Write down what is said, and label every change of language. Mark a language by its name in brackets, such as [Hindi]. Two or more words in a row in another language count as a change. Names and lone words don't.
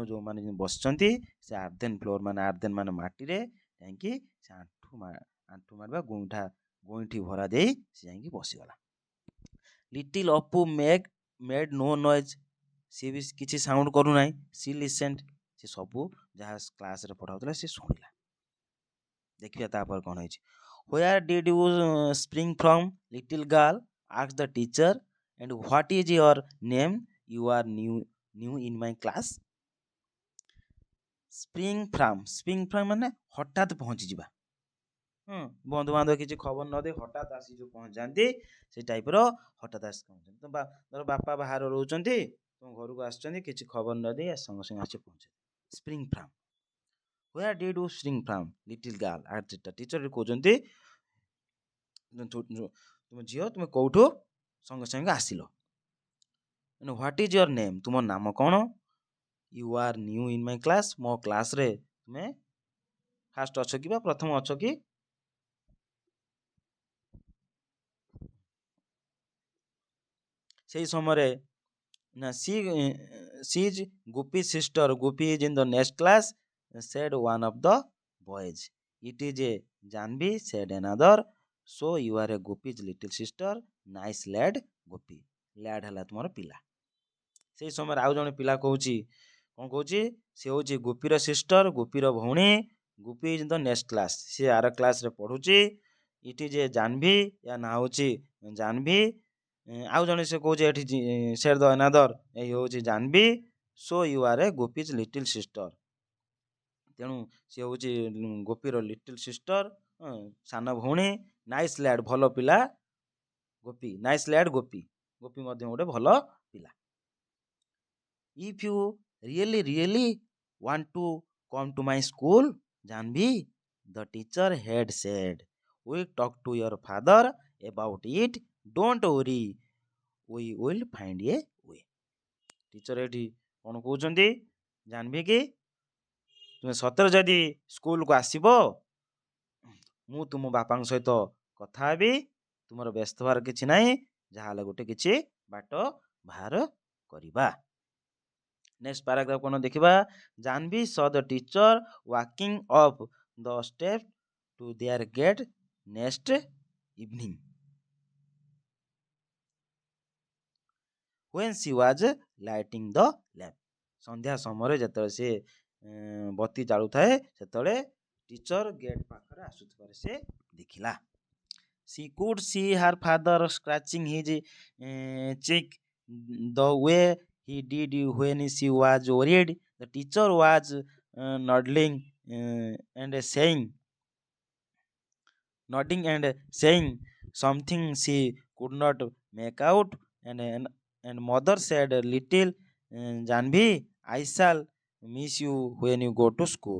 [Odia] ଯେଉଁମାନେ ବସିଛନ୍ତି ସେ [English] earthen floor [Odia] ମାନେ ଆର୍ଦେନ୍ ମାନେ ମାଟିରେ ଯାଇକି ସେ ଆଣ୍ଠୁ ମାରିବା ଗୋଇଁଠି ଭରା ଦେଇ ସେ ଯାଇକି ବସିଗଲା [English] little Apu made no noise [Odia] ସିଏ ବି କିଛି ସାଉଣ୍ଡ କରୁନାହିଁ [English] she listened [Odia] ସେ ସବୁ ଯାହା କ୍ଲାସରେ ପଢ଼ାଉଥିଲା ସେ ଶୁଣିଲା ଦେଖିବା ତାପରେ କ'ଣ ହେଇଛି [English] Where did you spring from, little girl? asked the teacher. And what is your name? You are new in my class. Spring from [Odia] ମାନେ ହଠାତ୍ ପହଞ୍ଚିଯିବା ବନ୍ଧୁବାନ୍ଧବ କିଛି ଖବର ନ ଦେଇ ହଠାତ୍ ଆସି ଯେଉଁ ପହଞ୍ଚାନ୍ତି ସେ ଟାଇପ୍ର ହଠାତ୍ ଆସି ପହଞ୍ଚନ୍ତି ଧର ବାପା ବାହାରେ ରହୁଛନ୍ତି ତୁମ ଘରକୁ ଆସିଛନ୍ତି କିଛି ଖବର ନ ଦେଇ ସଙ୍ଗେ ସଙ୍ଗେ ଆସି ପହଞ୍ଚନ୍ତି [English] spring from Where did you spring from, little girl? asked the teacher [Odia] କହୁଛନ୍ତି ତୁମ ଝିଅ ତୁମେ କୋଉଠୁ ସଙ୍ଗେ ସଙ୍ଗେ ଆସିଲ [English] what is your name [Odia] ତୁମ ନାମ କ'ଣ [English] you are new in my class [Odia] ମୋ କ୍ଲାସ୍ରେ ତୁମେ ଫାଷ୍ଟ ଅଛ କି ବା ପ୍ରଥମ ଅଛ କି ସେଇ ସମୟରେ ନା [English] she is Gopi sister Gopi is in the next class said one of the boys it is a Janvi said another so you are a Gopi's little sister nice lad Gopi lad [Odia] ହେଲା ତୁମର ପିଲା ସେଇ ସମୟରେ ଆଉ ଜଣେ ପିଲା କହୁଛି କ'ଣ କହୁଛି ସେ ହେଉଛି ଗୋପୀର ସିଷ୍ଟର ଗୋପୀର ଭଉଣୀ [English] Gopi is the next class [Odia] ସେ ଆର କ୍ଲାସ୍ରେ ପଢ଼ୁଛି [English] it is a Janvi [Odia] ୟା ନାଁ ହେଉଛି ଜାହ୍ନବୀ ଆଉ ଜଣେ ସେ କହୁଛି ଏଠି [English] said the another [Odia] ଏଇ ହେଉଛି ଜାହ୍ନବୀ [English] so you are a Gopi's little sister [Odia] ତେଣୁ ସେ ହେଉଛି ଗୋପୀର [English] little sister [Odia] ସାନ ଭଉଣୀ [English] nice lad [Odia] ଭଲ ପିଲା ଗୋପୀ ନାଇସ୍ [English] ଲ୍ୟାଡ୍ [Odia] ଗୋପୀ ଗୋପୀ ମଧ୍ୟ ଗୋଟେ ଭଲ ପିଲା [English] if you really want to come to my school Janvi the teacher had said we talk to your father about it don't worry we will find a way [Odia] ଟିଚର ଏଠି କ'ଣ କହୁଛନ୍ତି ଜାହ୍ନବୀ କି ତୁମେ ସତରେ ଯଦି ସ୍କୁଲକୁ ଆସିବ ମୁଁ ତୁମ ବାପାଙ୍କ ସହିତ କଥା ହେବି, ତୁମର ବ୍ୟସ୍ତ ହବାର କିଛି ନାହିଁ, ଯାହା ହେଲେ ଗୋଟେ କିଛି ବାଟ ବାହାର କରିବା। [English] next paragraph [Odia] କ'ଣ ଦେଖିବା? [English] ଜାହ୍ନବୀ saw the teacher walking up the steps to their gate next evening when she was lighting the lamp. [Odia] ସନ୍ଧ୍ୟା ସମୟରେ ଯେତେବେଳେ ସେ ବତୀ ଜାଳୁଥାଏ ସେତେବେଳେ ଟିଚର ଗେଟ୍ ପାଖରେ ଆସୁଥିବାର ସେ ଦେଖିଲା। [English] She could see her father scratching his cheek the way he did when she was worried. The teacher was nodding and saying something she could not make out, and mother said, "Little Janvi, I shall miss you when you go to school.